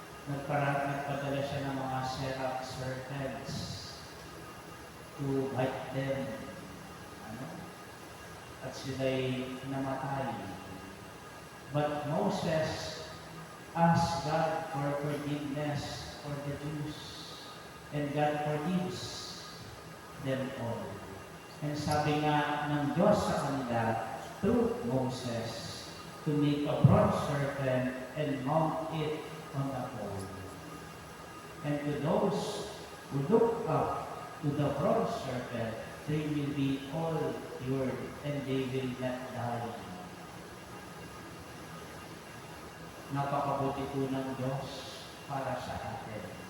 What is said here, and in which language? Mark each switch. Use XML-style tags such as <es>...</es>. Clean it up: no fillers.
<tl>Nagpadala siya ng mga serpents</tl> <en>to bite them.</en> <tl>At sila'y namatay.</tl> <en>But Moses asked God for forgiveness for the Jews. And God forgives them all. And</en> <tl>sabi nga ng Diyos sa kanila,</tl> <en>through Moses, to make a bronze serpent and mount it on a pole. And to those who look up to the bronze serpent, they will be all cured and they will not die.</en> <tl>Napakabuti po ng Diyos para sa atin.</tl>